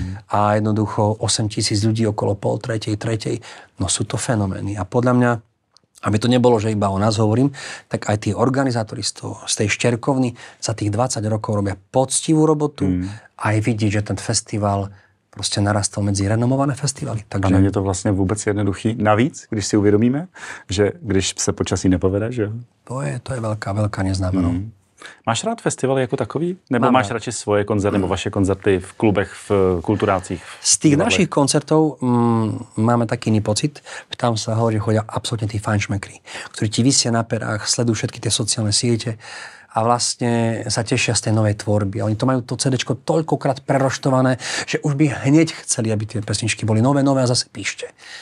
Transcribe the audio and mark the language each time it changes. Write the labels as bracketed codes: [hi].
[sk] A jednoducho 8 000 ľudí okolo pol tretej. No sú to fenomény. A podľa mňa, aby to nebolo, že iba o nás hovorím, tak aj tí organizátori z tej Šterkovny za tých 20 rokov robia poctivú robotu a aj vidieť, že ten festival [cs] prostě narastl mezi renomované festivaly. [sk] Takže... [cs] A není to vlastně vůbec jednoduchý. Navíc, když si uvědomíme, že když se počasí nepovede, že? To je velká neznámá. Máš rád festivaly jako takový? Nebo máš radši svoje koncerty, nebo vaše koncerty v klubech, v kulturácích? [sk] Z tých našich koncertov máme taký iný pocit. Tam sa hovorí, že chodia absolútne tí fajnšmekri, ktorí ti visia na perách, sledujú všetky tie sociálne siete a vlastne sa tešia z tej novej tvorby. A oni to majú to CDčko toľkokrát preroštované, že už by hneď chceli, aby tie pesničky boli nové a zase píšte.